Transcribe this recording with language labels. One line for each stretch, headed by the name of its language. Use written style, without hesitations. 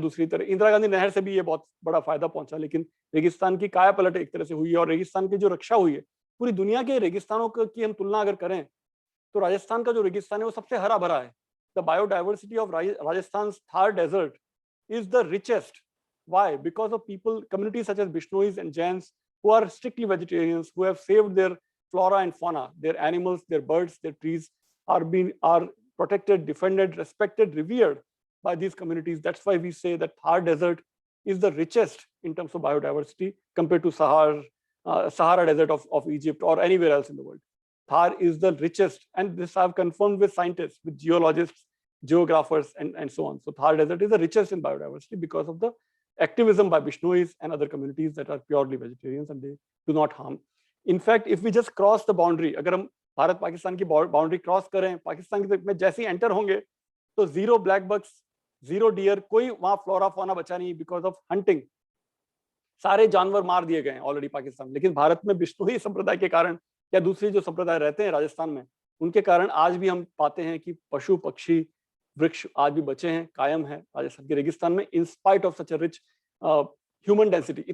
Hindi: दूसरी तरह इंदिरा गांधी नहर से भी ये बहुत बड़ा फायदा पहुंचा, लेकिन रेगिस्तान की काया पलट एक तरह से हुई है और रेगिस्तान की जो रक्षा हुई है, पूरी दुनिया के रेगिस्तानों की हम तुलना अगर करें तो राजस्थान का जो रेगिस्तान है वो सबसे हरा भरा है।
English: The biodiversity of Rajasthan Thar desert is the richest. Why? Because of people, communities such as Bishnois and Jains who are strictly vegetarians, who have saved their flora and fauna, their animals, their birds, their trees are protected, defended, respected, revered by these communities. That's why we say that Thar Desert is the richest in terms of biodiversity compared to Sahara Desert of Egypt or anywhere else in the world. Thar is the richest, and this I've confirmed with scientists, with geologists, geographers, and so on. So Thar Desert is the richest in biodiversity because of the activism by Bishnois and other communities that are purely vegetarians and they do not harm.
Hindi: In fact, if we just cross the boundary, अगर हम भारत पाकिस्तान की boundary cross करें, पाकिस्तान की तरफ में जैसे ही enter होंगे तो 0 ब्लैक बक्स, 0 डियर, कोई वहां फ्लोरा फौना बचा नहीं
English: Because of hunting.
Hindi: सारे जानवर मार दिए गए ऑलरेडी पाकिस्तान में। लेकिन भारत में बिश्नोई संप्रदाय के कारण या दूसरे जो संप्रदाय रहते हैं राजस्थान में, उनके कारण आज भी हम पाते हैं कि पशु पक्षी वृक्ष आज भी बचे हैं, कायम है राजस्थान के रेगिस्तान में,
English: In spite of such a rich human density.